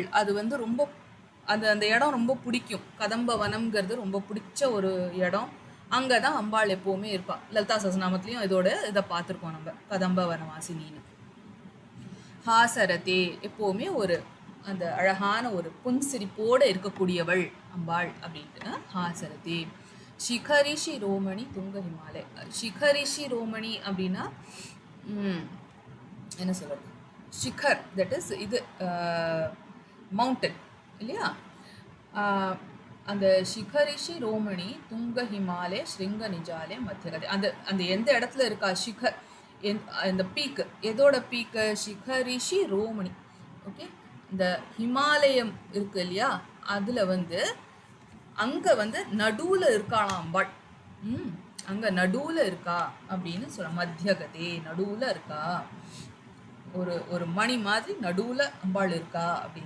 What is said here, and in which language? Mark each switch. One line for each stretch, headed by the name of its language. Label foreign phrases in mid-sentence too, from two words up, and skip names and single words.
Tamil: அது வந்து ரொம்ப அந்த இடம் ரொம்ப பிடிக்கும். கதம்ப வனம்ங்கிறது ரொம்ப பிடிச்ச ஒரு இடம். அங்கே தான் அம்பாள் எப்போவுமே இருப்பாள். லலிதா சஹஸ்ரநாமத்துலேயும் இதை பார்த்துருக்கோம் நம்ம, கதம்ப வனவாசினின்னு. ஹாசரதே, எப்போவுமே ஒரு அந்த அழகான ஒரு புன்சிரிப்போடு இருக்கக்கூடியவள் அம்பாள் அப்படின்ட்டு. ஹாசரதே.
Sanskrit: शिखरि शिरोमणि तुंग हिमालय. शिखरि शिरोमणि
Tamil: அப்படின்னா என்ன சொல்கிறது, ஷிகர்,
English: that is
Tamil: இது மவுண்டன் இல்லையா.
Sanskrit: அந்த शिखरि शिरोमणि तुंग हिमालय श्रृंग निजालय मध्यगते.
Tamil: அந்த எந்த இடத்துல இருக்கா ஷிகர், இந்த பீக்கு, எதோட பீக்கு,
Sanskrit: शिखरि शिरोमणि.
Tamil: ஓகே, இந்த ஹிமாலயம் இருக்கு இல்லையா, அதில் வந்து அங்கே வந்து நடுவில் இருக்காளாம் அம்பாள். அங்கே நடுவில் இருக்கா அப்படின்னு சொல்ல. மத்தியகதே, நடுவில் இருக்கா. ஒரு ஒரு மணி மாதிரி நடுவில் அம்பாள் இருக்கா அப்படின்னு.